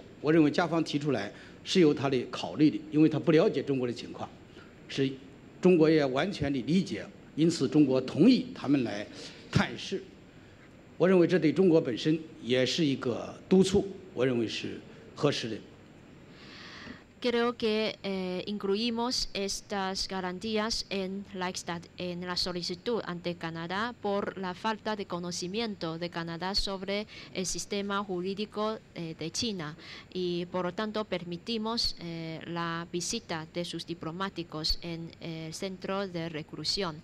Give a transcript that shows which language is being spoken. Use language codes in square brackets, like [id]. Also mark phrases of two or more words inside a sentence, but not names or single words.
[zh] 我认为加方提出来是有他的考虑的，因为他不了解中国的情况，是中国也完全的理解，因此中国同意他们来探视。我认为这对中国本身也是一个督促，我认为是合适的。 [es] Creo que incluimos estas garantías en la solicitud ante Canadá por la falta de conocimiento de Canadá sobre el sistema jurídico de China y por lo tanto permitimos la visita de sus diplomáticos en el centro de reclusión.